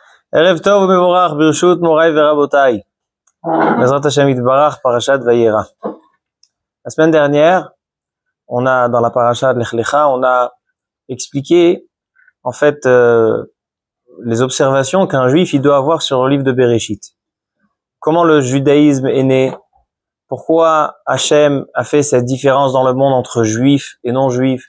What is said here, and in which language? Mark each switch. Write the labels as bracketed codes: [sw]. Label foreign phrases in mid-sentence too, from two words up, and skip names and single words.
[he] ערב טוב מבורך, ברשות מורי ורבותי. בעזרת השם יתברך, פרשת וירא. [fr] La semaine dernière, on a, dans la [he] פרשת לך לך, [fr] on a expliqué, en fait, les observations qu'un juif, il doit avoir sur le livre de Bereshit. Comment le judaïsme est né? Pourquoi Hachem a fait cette différence dans le monde entre juifs et non-juifs?